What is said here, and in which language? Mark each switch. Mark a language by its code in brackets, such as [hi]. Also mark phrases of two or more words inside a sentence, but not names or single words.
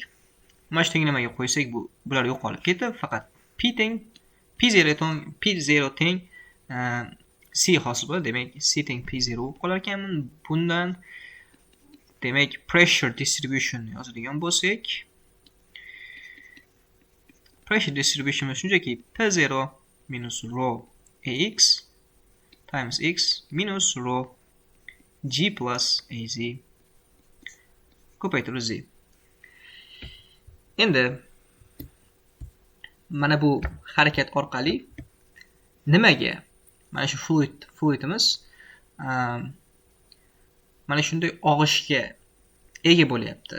[uz] Mana shu tenglamaga qo'ysak, bular yo'qolib ketib, faqat p teng p0 teng c hosil bo'ladi. Demak, c teng p0 bo'lib qolar ekan. Bundan demak [en] pressure distribution [uz] yozadigan bo'lsak, [en] pressure distribution shunchaki p0 minus rho ax times x minus rho g plus az ko'paytirib z. [uz] Endi mana bu harakat orqali nimaga mana shu fluidimiz mana shunday og'ishga ega bo'lyapti?